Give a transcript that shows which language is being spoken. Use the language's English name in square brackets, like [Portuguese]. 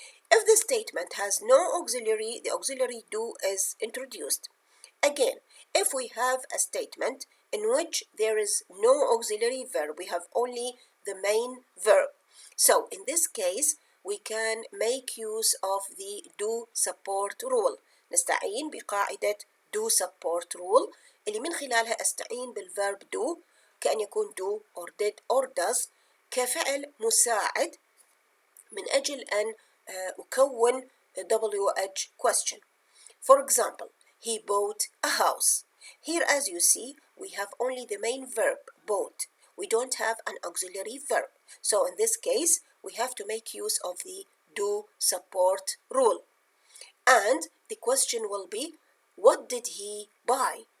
[English] If the statement has no auxiliary, the auxiliary do is introduced. Again, if we have a statement in which there is no auxiliary verb. We have only the main verb. So in this case we can make use of the do support rule. [Arabic] نستعين بقاعدة [English] do support rule [Arabic] اللي من خلالها أستعين بالverb do كأن يكون [English] do or did or does [Arabic] كفعل مساعد من أجل أن أكون WH question. [English] For example, he bought a house. Here, as you see, we have only the main verb, bought. We don't have an auxiliary verb. So in this case, we have to make use of the do support rule. And the question will be, what did he buy?